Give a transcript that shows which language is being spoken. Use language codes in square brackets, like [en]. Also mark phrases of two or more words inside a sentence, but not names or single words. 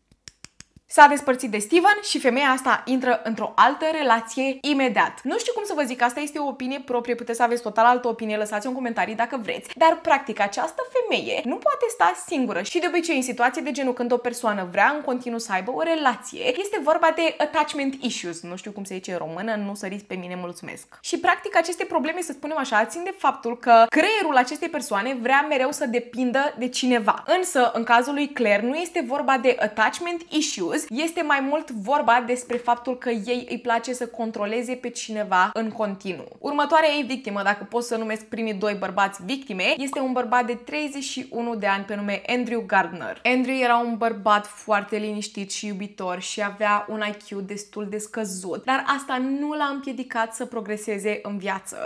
[ro] S-a despărțit de Steven și femeia asta intră într-o altă relație imediat. Nu știu cum să vă zic, asta este o opinie proprie, puteți să aveți total altă opinie, lăsați-o în comentarii dacă vreți, dar practic această femeie nu poate sta singură și de obicei în situații de genul când o persoană vrea în continuu să aibă o relație, este vorba de [en] attachment issues, [ro] nu știu cum se zice în română, nu săriți pe mine, mulțumesc. Și practic aceste probleme, să spunem așa, țin de faptul că creierul acestei persoane vrea mereu să depindă de cineva. Însă, în cazul lui Claire, nu este vorba de [en] attachment issues, [ro] este mai mult vorba despre faptul că ei îi place să controleze pe cineva în continuu. Următoarea ei victimă, dacă pot să numesc primii 2 bărbați victime, este un bărbat de 31 de ani pe nume Andrew Gardner. Andrew era un bărbat foarte liniștit și iubitor și avea un IQ destul de scăzut, dar asta nu l-a împiedicat să progreseze în viață.